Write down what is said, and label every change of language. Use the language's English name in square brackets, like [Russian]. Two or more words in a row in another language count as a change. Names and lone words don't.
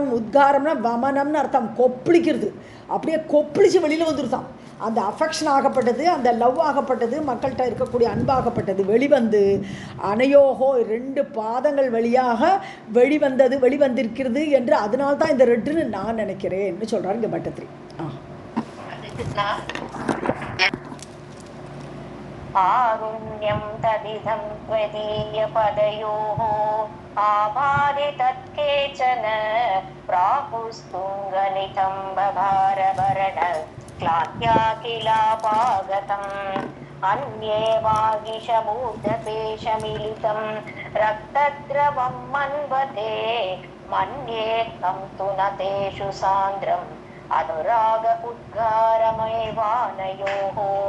[Tamil] உத்காரம்னா வமனம்னு அர்த்தம், கொப்பளிக்கிறது. அப்படியே கொப்பளிச்சு வெளியில் வந்துருதான். அந்த அஃபெக்ஷன் ஆகப்பட்டது, அந்த லவ் ஆகப்பட்டது, மக்கள்கிட்ட இருக்கக்கூடிய அன்பாகப்பட்டது வெளிவந்து அனையோகோ 2 பாதங்கள் வழியாக வெளிவந்திருக்கிறது என்று, அதனால்தான் இந்த ரெட்டுன்னு நான் நினைக்கிறேன்னு சொல்கிறார் இங்கே பட்டத்திரி. [Sanskrit] आरुण्यं तदिदं त्वदीयपदयोः आभाति तत्केचन प्राहुस्तुङ्गनितम्बभारभरण क्लात्याखिलापागतम् अन्ये वागिशमूर्धपेशमिलितं रक्तद्रवं मन्वते मन्ये तं तु न तेषु सान्द्रम् अनुराग उद्गारमेवानयोः